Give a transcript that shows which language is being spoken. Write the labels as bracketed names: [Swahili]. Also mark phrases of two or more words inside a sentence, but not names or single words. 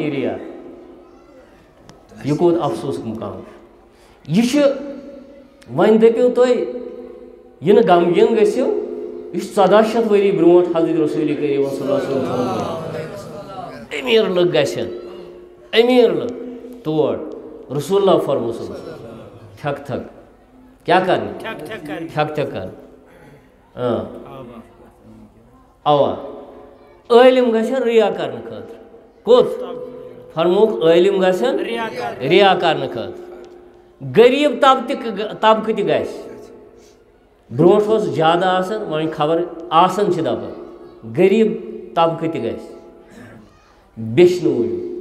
[Kashmiri] یہِ ریا یہِ کوٗت افسوٗسُک مُقام یہِ چھُ وۄنۍ دٔپِو تُہۍ یہِ نہٕ غمگیٖن گٔژھِو یہِ چھُ 1400 ؤری برونٛٹھ حضرت رسوٗلِ کریم [Arabic] صلی اللہ علیہ وسلم [Kashmiri] تھوٚمُت أمیٖر لُکھ گژھن أمیٖر لُکھ تور رسول اللہ فرمو [Arabic] صلی اللہ علیہ وسلم [Kashmiri] ٹھک تھک کیا کرنی ٹھک ٹھک کر اوا عٲلِم گژھن ریا کرنہٕ خٲطرٕ کوٚت فرموکھ عٲلِم گژھن ریا کرنہٕ خٲطرٕ غریٖب طبقہٕ تہِ گژھِ برونٛٹھ اوس زیادٕ آسان وۄنۍ خبر آسان چھِ دپان غریٖب طبقہٕ تہِ گژھِ بیٚچھنہٕ موٗجوٗب